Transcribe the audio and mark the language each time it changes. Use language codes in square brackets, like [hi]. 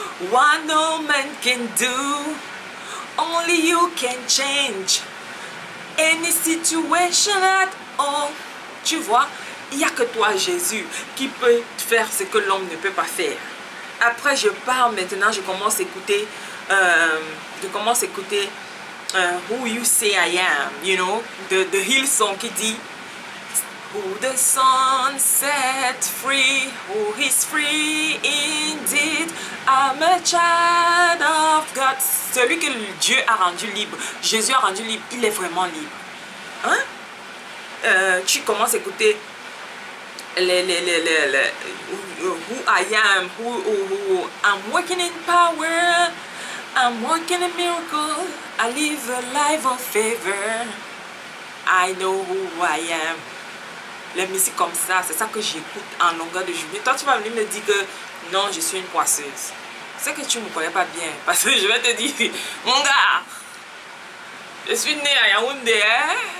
[en] What no man can do, only you can change any situation at all. [fr] Tu vois, il n'y a que toi, Jésus, qui peut faire ce que l'homme ne peut pas faire. Après, je pars maintenant, je commence à écouter, Who You Say I Am, [en] you know, [fr] de Hillsong qui dit [en] Who the sun set free, who is free indeed. I'm a child of God. [fr] Celui que Dieu a rendu libre, Jésus a rendu libre, il est vraiment libre. Hein? Tu commences à écouter [en] Who I am, who I'm working in power, I'm working in miracle, I live a life of favor. I know who I am. [fr] les musiques comme ça, c'est ça que j'écoute en longueur de journée. Toi, tu vas venir me dire que non, je suis une poisseuse. C'est que tu ne me connais pas bien. Parce que je vais te dire, mon gars, je suis né à Yaoundé, hein?